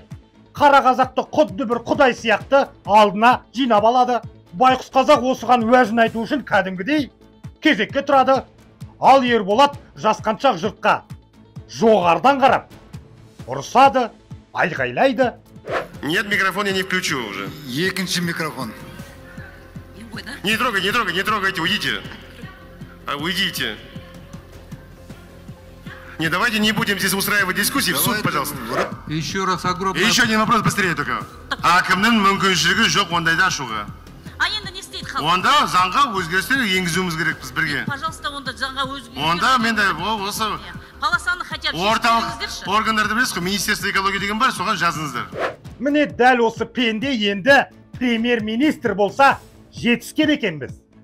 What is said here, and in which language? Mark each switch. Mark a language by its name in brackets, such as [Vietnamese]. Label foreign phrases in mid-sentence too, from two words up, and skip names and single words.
[Kazakh] Қара қазақты құдды бір құдай сияқты алдына жинап алады. Байқұс қазақ осыған уәжін айту үшін кәдімгідей кезекке тұрады. Ал Ерболат жасқаншақ жұртқа жоғардан қарап ұрсады, айғайлайды. [Russian] Нет, микрофон я не включу уже. [Kazakh] Екінші микрофон. [Russian] Не трогайте, уйдите. Уйдите. Не, давайте не будем здесь устраивать дискуссии. В суд, пожалуйста. Еще раз огромное... Еще один вопрос быстрее только. [Kazakh] Акімнің мүмкіншілігі жоқ ондайда ашуға. Енді не істейді халық? Онда заңға өзгерістер енгізуіміз керекпіз бірге. Пожалуйста, онда заңға өзгерістер. Онда менде осы Қаласаны [Russian] хотя бы [Kazakh] орталық органдарды білесіз ғой, [Russian] Министерство экология [Kazakh] деген бар, соған жазыңыздар. Міне дәл осы пенде енді премьер-министр болса жетіскен екенбіз.